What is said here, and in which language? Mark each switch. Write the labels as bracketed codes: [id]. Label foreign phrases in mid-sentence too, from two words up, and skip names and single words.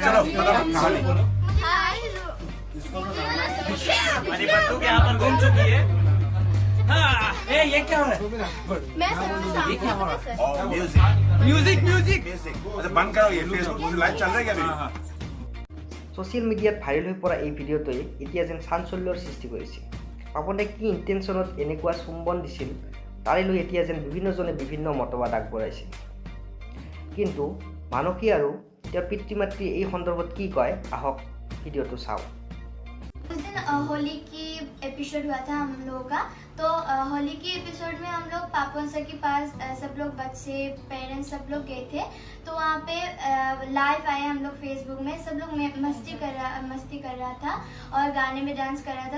[hi] चलो, हमारी बंदू यहाँ पर घूम चुकी है। हाँ, ये क्या हो रहा है? मैं सर ये क्या हो रहा है? म्यूजिक म्यूजिक अच्छा बंद करो ये फेसबुक लाइव चल रहा है क्या अभी? [as] ছ'চিয়েল মিডিয়াত ভাইৰেল হৈ পৰা এই ভিডিঅ'টোৱে এতিয়া যেন চাঞ্চল্যৰ সৃষ্টি কৰিছে। পাপনে কি ইণ্টেনশ্যনত এনেকুৱা চুম্বন দিছিল তাৰে লৈ এতিয়া যেন বিভিন্নজনে বিভিন্ন মতবাদ আগবঢ়াইছিল। কিন্তু মানসী আৰু তেওঁৰ পিতৃ মাতৃ এই সন্দৰ্ভত কি কয় আহক ভিডিঅ'টো চাওঁ। [hi] उस दिन होली की एपिसोड हुआ था हम लोगों का। तो होली की एपिसोड में हम लोग पापन सर के पास सब लोग बच्चे पेरेंट्स सब लोग गए थे। तो वहाँ पे लाइव आए हम लोग फेसबुक में, सब लोग मस्ती कर रहा था और गाने में डांस कर रहा था।